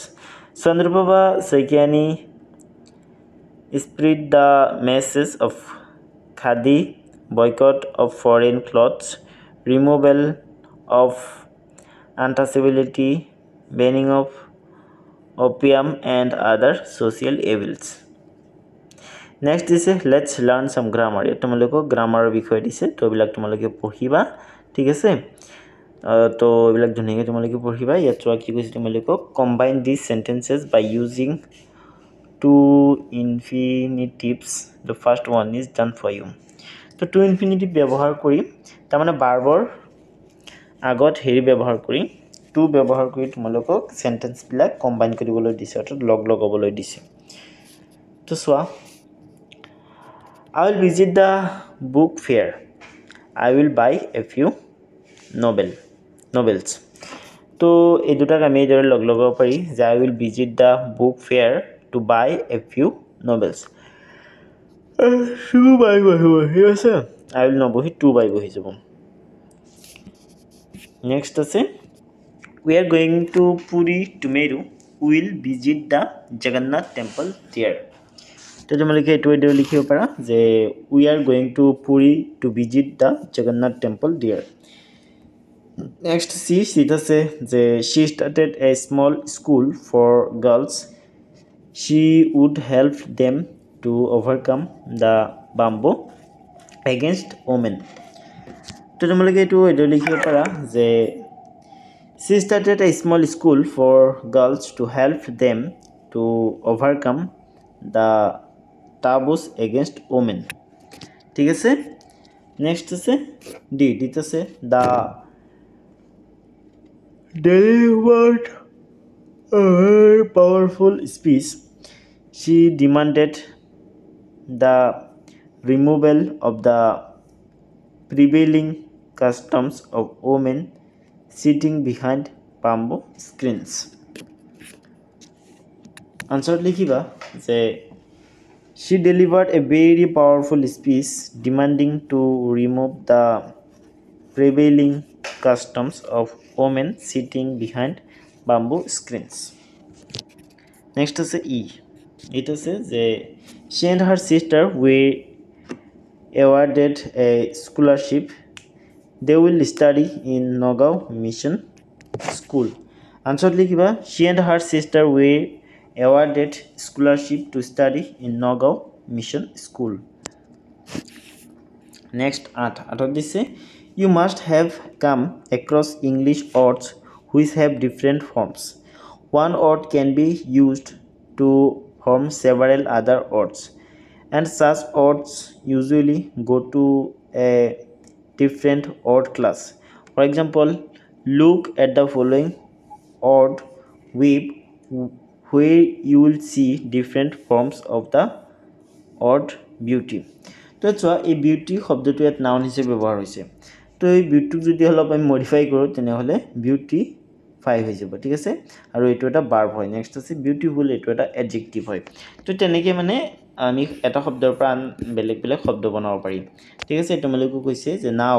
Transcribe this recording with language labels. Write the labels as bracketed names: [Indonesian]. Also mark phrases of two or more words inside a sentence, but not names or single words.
[English] Chandraprabha Saikiani spread the message of khadi, boycott of foreign clothes, removal of untouchability, banning of opium and other social evils. Next is let's learn some grammar. [Assamese] তোমালোকক গ্ৰামাৰৰ বিষয় দিছে তো বিলাক তোমালোকে পঢ়িবা ঠিক আছে তো বিলাক ধুনীয়াকৈ তোমালোকে পঢ়িবা ইয়াত চোৱা কি কৈছে তোমালোকক [English] combine these sentences by using two infinitives. The first one is done for you. [Assamese] তো [English] two infinitive [Assamese] ব্যৱহাৰ কৰি তাৰ মানে ভাৰ্বৰ আগত হেৰি ব্যৱহাৰ কৰি টু ব্যৱহাৰ কৰি তোমালোকক সেন্টেন্স বিলাক কম্বাইন কৰিবলৈ দিছে অৰ্থাৎ লগ লগাবলৈ দিছে তো সোৱা [English] I will visit the book fair. I will buy a few novels. [Assamese] তো এই দুটাক আমি এদৰে লগ লগাব পাৰি যে [English] I will visit the book fair to buy a few novels. to buy [Assamese] বহি আছে [English] I will নবহি to buy [Assamese] বহি যাব [English] next আছে We are going to Puri tomorrow. We will visit the Jagannath temple there. [Assamese] তো তোমালোকে এটো এটো লিখিব পাৰা যে [English] we are going to Puri to visit the Jagannath temple there. Next sheet [Assamese] আছে যে [English] she started a small school for girls. She would help them to overcome the bamboo against women. [Assamese] তো তোমালোকে এটো এটো লিখিব পাৰা যে [English] She started a small school for girls to help them to overcome the taboos against women. [Assamese] ঠিক আছে [English] next আছে D আছে the delivered a powerful speech. She demanded the removal of the prevailing customs of women sitting behind bamboo screens. Answer likhiba say she delivered a very powerful speech demanding to remove the prevailing customs of women sitting behind bamboo screens. Next আছে E. It [Assamese] আছে যে [English] she and her sister were awarded a scholarship. They will study in Nagaon Mission School. Answer লিখিবা she and her sister were awarded scholarship to study in Nagaon Mission School. Next, [Assamese] আঠত দিছে [English] you must have come across English words which have different forms. One word can be used to form several other words, and such words usually go to a different word class. For example, look at the following word weave, where you will see different forms of the word beauty. [Assamese] তো চোৱা এই বিউটি শব্দটো ইয়াত নাউন হিচাপে ব্যৱহাৰ হৈছে তো এই বিউটিক যদি অলপ আমি মডিফাই কৰোঁ তেনেহ'লে বিউটিফাই হৈ যাব ঠিক আছে আৰু এইটো এটা ভাৰ্ব হয় নেক্সট আছে বিউটিফুল এইটো এটা এডজেক্টিভ হয় তো তেনেকৈ মানে আমি এটা শব্দৰ পৰা বেলেগ বেলেগ শব্দ বনাব পাৰিম ঠিক আছে তোমালোকে কৈছে যে নাও